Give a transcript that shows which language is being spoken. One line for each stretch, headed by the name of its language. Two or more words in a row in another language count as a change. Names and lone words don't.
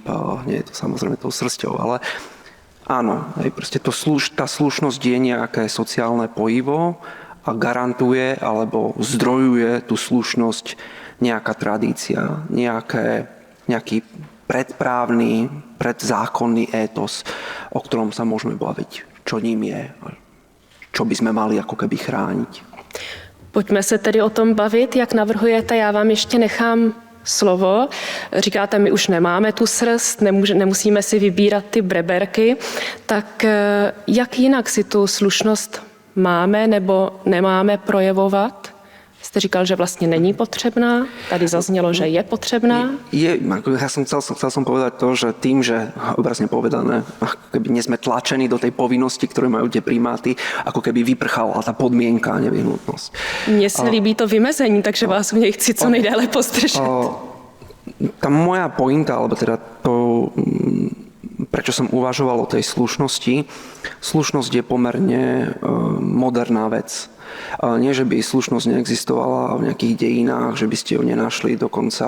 Slovak: A nie je to samozrejme tou srsťou. Ale áno, proste tá slušnosť je nejaké sociálne pojivo a garantuje alebo zdrojuje tú slušnosť nejaká tradícia, nejaký predprávny, predzákonný étos, o ktorom sa môžeme baviť, čo ním je, čo by sme mali ako keby chrániť.
Czech: Pojďme se tedy o tom bavit, jak navrhujete, já vám ještě nechám slovo. Říkáte, my už nemáme tu srst, nemusíme si vybírat ty breberky, tak jak jinak si tu slušnost máme nebo nemáme projevovat? Jste říkal, že vlastně není potřebná, tady zaznělo, že je potřebná.
Slovak: Chcel som povedať to, že tým, že obrazne povedané, ako keby nie sme tlačení do tej povinnosti, ktoré majú tie primáty, ako keby vyprchala tá podmienka a nevyhnutnosť.
Czech: Mně se líbí to vymezení, takže vás v něj chci co nejdéle postržet.
Slovak: Tá moja pointa, alebo teda to, prečo som uvažoval o tej slušnosti, slušnosť je pomerne moderná vec. Nie, že by slušnosť neexistovala v nejakých dejinách, že by ste ju nenašli dokonca.